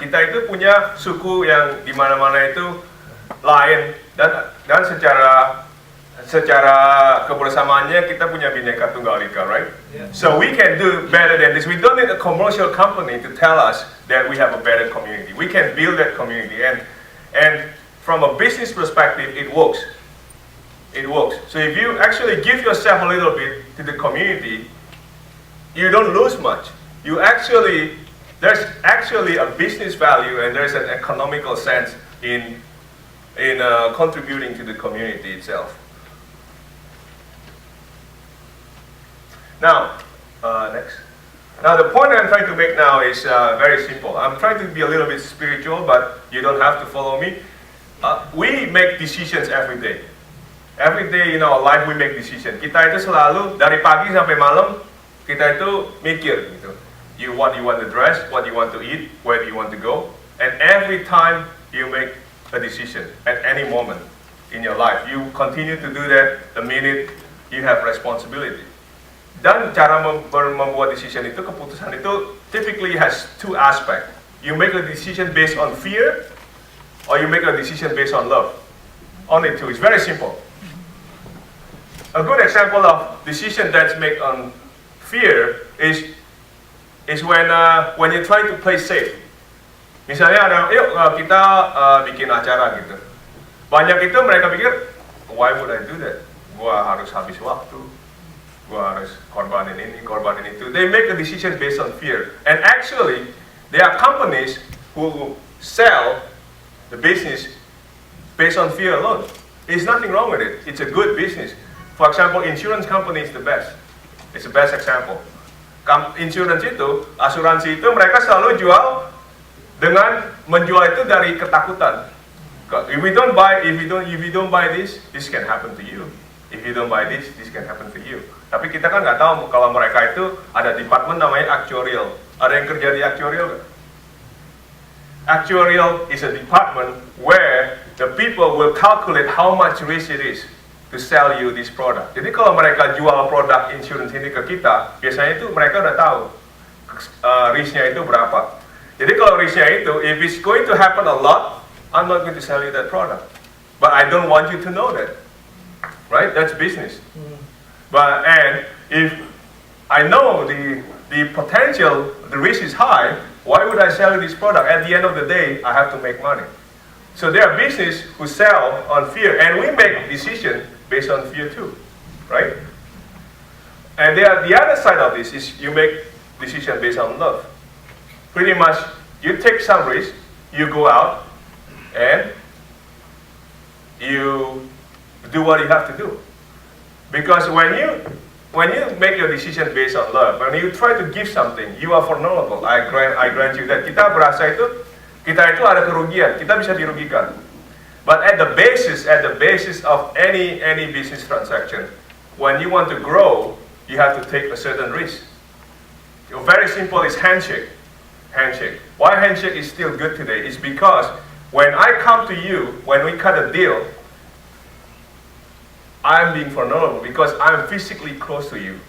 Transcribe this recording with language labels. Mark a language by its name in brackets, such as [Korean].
[Indonesian] Kita itu punya suku yang di mana-mana itu lain dan secara kebersamaannya kita punya Bhinneka Tunggal Ika, right? [English] Yeah. So we can do better than this. We don't need a commercial company to tell us that we have a better community. We can build that community, and from a business perspective, it works. It works. So if you actually give yourself a little bit to the community, you don't lose much. There's actually a business value and there's an economical sense in contributing to the community itself. Now, next. Now the point I'm trying to make now is very simple. I'm trying to be a little bit spiritual, but you don't have to follow me. We make decisions every day. Every day in our life we make decisions. [Indonesian] Kita itu selalu dari pagi sampai malam kita itu mikir gitu. [English] What you want to dress, what you want to eat, where do you want to go, and every time you make a decision at any moment in your life, you continue to do that the minute you have responsibility. [Indonesian] Dan cara membuat decision itu, keputusan itu [English] typically has two aspects. You make a decision based on fear, or you make a decision based on love. Only two. It's very simple. A good example of decision that's made on fear is when you're trying to play safe. [Indonesian] Misalnya ada, yuk kita bikin acara gitu. Banyak itu mereka pikir, [English] why would I do that? [Indonesian] Gua harus habis waktu, gua harus korbanin ini, korbanin itu. [English] They make a decision based on fear. And actually, there are companies who sell the business based on fear alone. There's nothing wrong with it. It's a good business. For example, insurance company is the best. It's the best example. [Indonesian] Insurance itu, asuransi itu mereka selalu jual dengan menjual itu dari ketakutan. [English] If you don't buy this, this can happen to you. If you don't buy this can happen to you. [Indonesian] Tapi kita kan nggak tahu kalau mereka itu ada department namanya actuarial. Ada yang kerja di actuarial nggak? [English] Actuarial is a department where the people will calculate how much risk it is to sell you this product. [Indonesian] Jadi kalau mereka jual produk insurance ini ke kita, biasanya itu mereka udah tahu risknya itu berapa. Jadi kalau risknya itu, [English] if it's going to happen a lot, I'm not going to sell you that product. But I don't want you to know that. Right? That's business. And if I know the potential, the risk is high, why would I sell you this product? At the end of the day, I have to make money. So there are business who sell on fear, and we make decision based on fear too, right? And the other side of this is you make decision based on love. Pretty much, you take some risk, you go out, and you do what you have to do. Because when you make your decision based on love, when you try to give something, you are vulnerable. I grant you that. [Indonesian] Kita berasa kita itu ada kerugian, kita bisa dirugikan. [English] But at the basis of any business transaction, when you want to grow, you have to take a certain risk. Very simple is handshake. Why handshake is still good today is because when I come to you, when we cut a deal, I'm being vulnerable because I'm physically close to you.